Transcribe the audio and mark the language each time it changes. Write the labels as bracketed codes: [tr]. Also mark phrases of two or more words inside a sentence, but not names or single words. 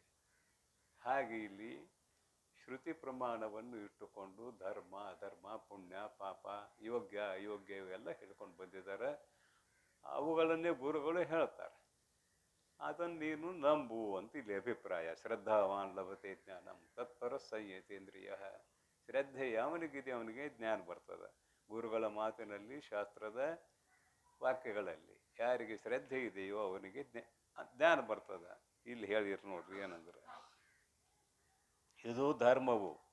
[kn] ಹಾಗೆ ಇಲ್ಲಿ ಶ್ರುತಿ ಪ್ರಮಾಣವನ್ನು ಇಟ್ಟುಕೊಂಡು ಧರ್ಮ ಅಧರ್ಮ ಪುಣ್ಯ ಪಾಪ ಯೋಗ್ಯ ಅಯೋಗ್ಯ ಇವೆಲ್ಲ ಹೇಳ್ಕೊಂಡು ಬಂದಿದ್ದಾರೆ. ಅವುಗಳನ್ನೇ ಗುರುಗಳು ಹೇಳ್ತಾರೆ. ಅದನ್ನು ನೀನು ನಂಬು ಅಂತ ಇಲ್ಲಿ ಅಭಿಪ್ರಾಯ. [sa] ಶ್ರದ್ಧಾವಾನ್ ಲಭತೆ ಜ್ಞಾನಂ ತತ್ಪರ ಸಂಯತೇಂದ್ರಿಯ. [kn] ಶ್ರದ್ಧೆ ಯಾವನಿಗಿದೆ ಅವನಿಗೆ ಜ್ಞಾನ ಬರ್ತದೆ. ಗುರುಗಳ ಮಾತಿನಲ್ಲಿ, ಶಾಸ್ತ್ರದ ವಾಕ್ಯಗಳಲ್ಲಿ ಯಾರಿಗೆ ಶ್ರದ್ಧೆ ಇದೆಯೋ ಅವನಿಗೆ ಜ್ಞಾನ ಬರ್ತದೆ. ಇಲ್ಲಿ ಹೇಳಿರು ನೋಡ್ರಿ ಏನಂದ್ರೆ, ಇದು ಧರ್ಮವು.